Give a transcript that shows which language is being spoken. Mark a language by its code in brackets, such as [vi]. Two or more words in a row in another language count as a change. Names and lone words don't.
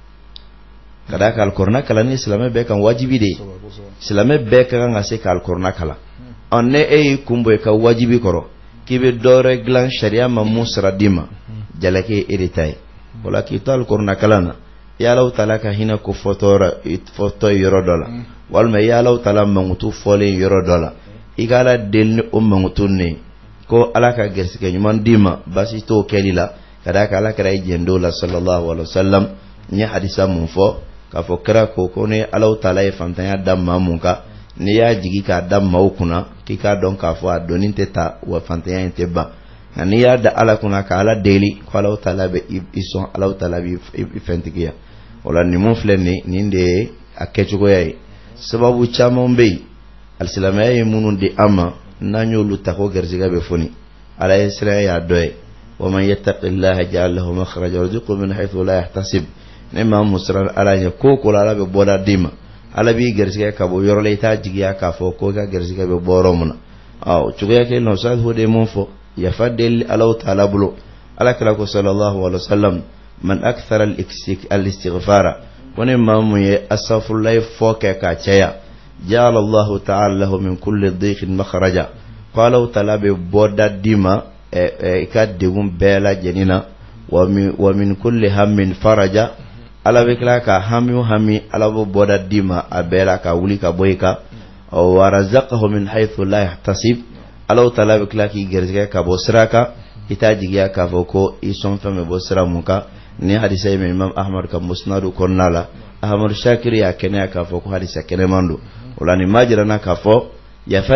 [bm] ka d'a kan alikɔrɔna kalan ni silamɛ bɛɛ kan wajibi de ye silamɛ bɛɛ ka kan ka se ka alikɔrɔna kalan ne e y'i kun bɔ i ka wajibi kɔrɔ k'i bɛ dɔwɛrɛ dilan sariya ma mun sara d'i ma jalaki e de ta ye o la k'i to alikɔrɔna kalan na i Alahu taala ka hinɛ ko fɔtɔ yɔrɔ dɔ la walima i Alahu taala mankutu fɔlen yɔrɔ dɔ la i ka Ala deli ni o mankutu ne ko Ala ka gɛrisigɛ ɲuman d'i ma baasi t'o kɛli la ka d'a kan alakira ye jɛndo la [ar] صلى الله عليه وسلم [bm] n ye hadisa mun fɔ k'a fɔ kira ko ne Alahu taala ye fantanya da maa mun kan n'i y'a jigi k'a da maaw kunna k'i k'a dɔn k'a fɔ a dɔnni tɛ ta wa fantanya in tɛ ban nka n'i y'a da Ala kunna ka Ala deli ko Alahu taala bɛ i sɔn Alahu taala b'i fɛntigiya o la nin mun filɛ nin de ye a kɛcogoya ye sababu caman bɛ yen alisilamɛya ye minnu di an ma n'an y'olu ta ko garijɛgɛ bɛ foni Ala ye sira y'a dɔ ye wa man [ar] يتق الله يجعل له مخرجا ويرزقه من حيث لا يحتسب [bm] ne maa mun siran Ala ɲɛ ko ko la Ala bɛ bɔda d'i ma Ala b'i garijɛgɛ ka bɔ yɔrɔ la i t'a jigiya k'a fɔ ko i ka garijɛgɛ bɛ bɔ yɔrɔ min na cogoya kelen na Ustaz o de ye mun fɔ yafa deli Alahu taala bolo alakira ko [ar] صلى الله عليه وسلم من أكثر الاستغفار [bm] ko ne maa mun ye astaghfirullah fɔ kɛ k'a caya [ar] جعل الله تعالى له من كل ضيق مخرجا [bm] ko Alahu taala bɛ bɔda d'i ma ka degun bɛɛ lajɛlen na wa [ar] من كل هم فرجا [bm] ala bɛ tila ka hami o hami ala b'o bɔda d'i ma a bɛɛ la ka wuli ka bɔ i kan [ar] ورزقه من حيث لا يحتسب [bm] ala ta'ala bɛ tila k'i gɛrɛsɛgɛ ka bɔ sira kan i t'a jigiya k'a fɔ ko i sɔn fɛn bɛ bɔ sira mun kan ni hadisa ye Imam Ahmad ka musnadu kɔnɔna la Ahmadu Shakiri y'a kɛnɛya k'a fɔ ko hadisa kɛnɛman don o la nin ma jirana k'a fɔ yafa